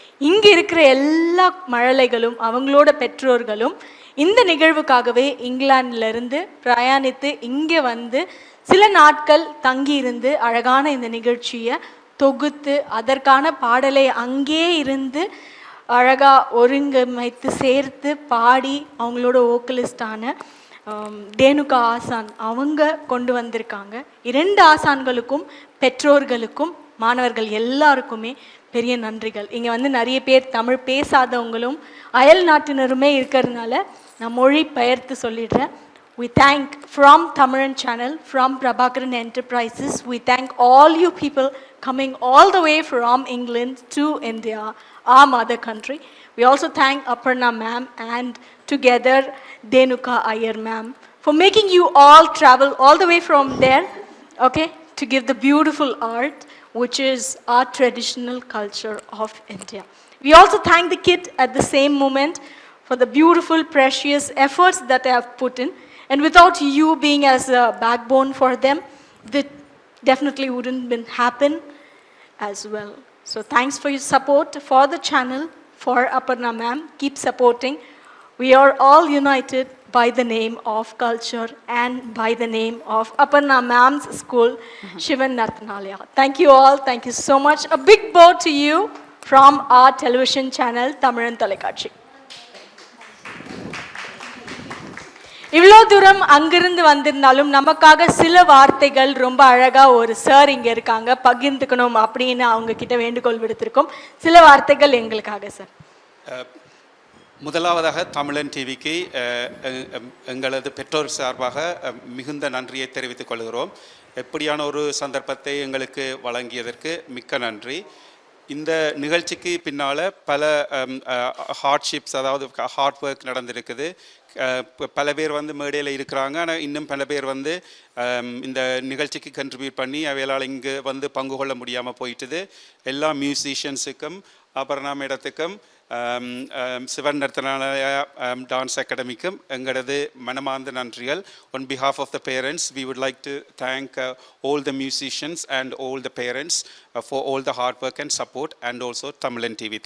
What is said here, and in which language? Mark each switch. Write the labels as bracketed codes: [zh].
[ta] இங்கே இருக்கிற எல்லா மழலைகளும் அவங்களோட பெற்றோர்களும் இந்த நிகழ்வுக்காகவே இங்கிலாந்துலேருந்து பிரயாணித்து இங்கே சில நாட்கள் தங்கியிருந்து அழகான இந்த நிகழ்ச்சியை தொகுத்து அதற்கான பாடலை அங்கே இருந்து அழகாக ஒருங்கமைத்து சேர்த்து பாடி அவங்களோட வோக்கலிஸ்டான தேனுகா ஆசான் அவங்க கொண்டு வந்திருக்காங்க. 2 ஆசான்களுக்கும் பெற்றோர்களுக்கும் மாணவர்கள் எல்லாருக்குமே பெரிய நன்றிகள். இங்கே நிறைய பேர் தமிழ் பேசாதவங்களும் அயல் நாட்டினருமே இருக்கிறதுனால நான் மொழி பெயர்த்து சொல்லிடுறேன். [en] We thank from Tamilan channel, from Prabhakaran Enterprises, we thank all you people coming all the way from England to India, our mother country. We also thank Aparna ma'am and together Denuka Iyer ma'am for making you all travel all the way from there, okay, to give the beautiful art which is our traditional culture of India. We also thank the kid at the same moment for the beautiful, precious efforts that they have put in. And without you being as a backbone for them, that definitely wouldn't been happen as well. So thanks for your support for the channel, for Aparna ma'am. Keep supporting. We are all united by the name of culture and by the name of Aparna ma'am's school, Shivan Narthanalaya. Thank you all. Thank you so much. A big bow to you from our television channel, Tamilan Tolekaatchi. [ta] இவ்வளோ தூரம் அங்கிருந்து வந்திருந்தாலும் நமக்காக சில வார்த்தைகள் ரொம்ப அழகா ஒரு சார் இங்க இருக்காங்க பகிர்ந்துக்கணும் அப்படின்னு அவங்க கிட்ட வேண்டுகோள் விடுத்திருக்கோம். சில வார்த்தைகள் எங்களுக்காக சார். முதலாவதாக தமிழன் டிவிக்கு எங்களது பெற்றோர் சார்பாக மிகுந்த நன்றியை தெரிவித்துக் கொள்கிறோம். எப்படியான ஒரு சந்தர்ப்பத்தை எங்களுக்கு வழங்கியதற்கு மிக்க நன்றி. இந்த நிகழ்ச்சிக்கு பின்னால் பல ஹார்ட்ஷிப்ஸ், அதாவது ஹார்ட் ஒர்க் நடந்திருக்குது. பல பேர் வந்து மேடையில் இருக்கிறாங்க, ஆனால் இன்னும் பல பேர் வந்து இந்த நிகழ்ச்சிக்கு கண்ட்ரிபியூட் பண்ணி அவைகளால் இங்கு வந்து பங்கு கொள்ள முடியாமல் போயிட்டுது. எல்லா மியூசிஷியன்ஸுக்கும் அபர்ணா மேடத்துக்கும் சிவன் நர்த்தனாலயா டான்ஸ் அகாடமிக்கும் எங்களது மனமார்ந்த நன்றிகள். [en] On behalf of the parents, we would like to thank all the musicians and all the parents for all the hard work and support, and also Tamilan TV.